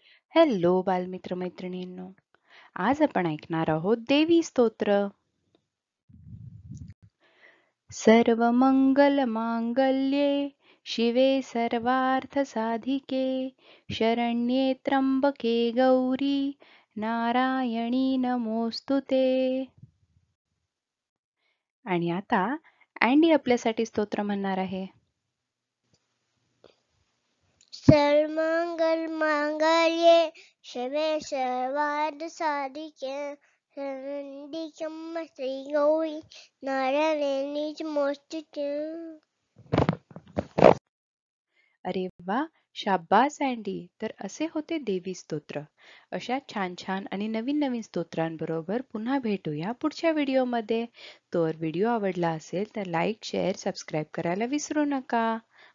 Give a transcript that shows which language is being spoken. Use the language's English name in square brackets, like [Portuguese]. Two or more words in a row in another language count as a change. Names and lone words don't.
[Marathi] हॅलो बालमित्र मैत्रिणींनो, आज आपण ऐकणार आहोत देवी स्तोत्र. [Sanskrit] सर्व मंगल मांगल्ये शिवे सर्वार्थ साधिके शरण्ये त्र्यंबके गौरी नारायणी नमोस्तुते. [Marathi] आणि आता अँडी आपल्यासाठी स्तोत्र म्हणणार आहे. [Sanskrit] सर्वमंगल मांगल्ये शिवे सर्वार्थ साधिके शरण्ये त्र्यंबके गौरी नारायणी नमोस्तुते. [Marathi] अरे वा, शाब्बास अँडी. तर असे होते देवी स्तोत्र. अशा छान छान आणि नवीन नवीन स्तोत्रांबरोबर पुन्हा भेटूया पुढच्या व्हिडिओमध्ये. तर व्हिडिओ आवडला असेल तर [English] like, share, subscribe [Marathi] करायला विसरू नका.